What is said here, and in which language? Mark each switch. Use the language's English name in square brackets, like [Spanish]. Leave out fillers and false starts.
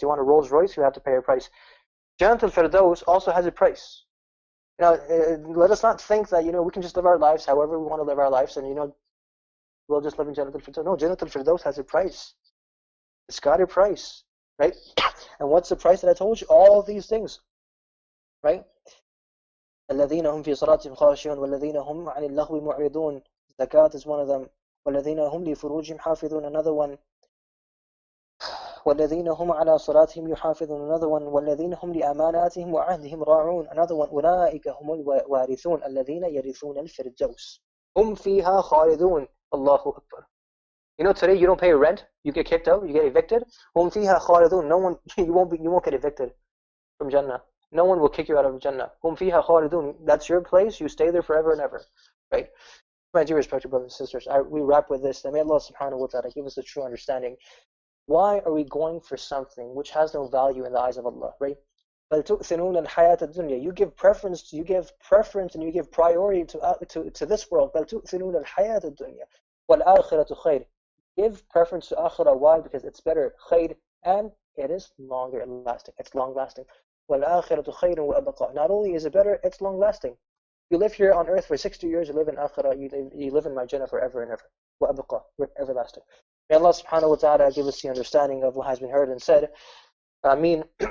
[English] You want a Rolls Royce, you have to pay a price. Jannat al-Firdaus also has a price. Let us not think that we can just live our lives however we want to live our lives, and we'll just live in Jannat al-Firdaus. No, Jannat al-Firdaus has a price. It's got a price, right? And what's the price that I told you? All of these things. Right? [Arabic] الذين هم في صلاتهم خاشعون والذين هم عن اللغو معرضون. [English] Zakat is one of them. [Arabic] والذين هم لفروجهم حافظون, [English] another one. [Arabic] والذين هم على صلاتهم يحافظون, another one. والذين هم لأماناتهم وعهدهم راعون, [English] another one. [Arabic] أولئك هم الوارثون الذين يرثون الفردوس هم فيها خالدون. [English] Allahu Akbar. Today you don't pay rent, you get kicked out, you get evicted. [Arabic] هم فيها خالدون. [English] You won't get evicted from Jannah. No one will kick you out of Jannah. [Arabic] Hum fiha khalidun. [English] That's your place. You stay there forever and ever. Right? My dear respected brothers and sisters, we wrap with this. May Allah subhanahu wa ta'ala give us a true understanding. Why are we going for something which has no value in the eyes of Allah? Right? [Arabic] بل تؤثرون الحياة الدنيا. [English] You give preference and you give priority to this world. [Arabic] بل تؤثرون الحياة الدنيا والآخرة خير. [English] Give preference to akhirah. Why? Because it's better. Khayr, and it is longer lasting. It's long lasting. [Arabic] وَالْآخِرَةُ خَيْرٌ وَأَبْقَى. [English] Not only is it better, it's long lasting. You live here on earth for 60 years, you live in akhirah, you live in my Jannah forever and ever. وَأَبْقَى, everlasting. May Allah subhanahu wa ta'ala give us the understanding of what has been heard and said. Ameen.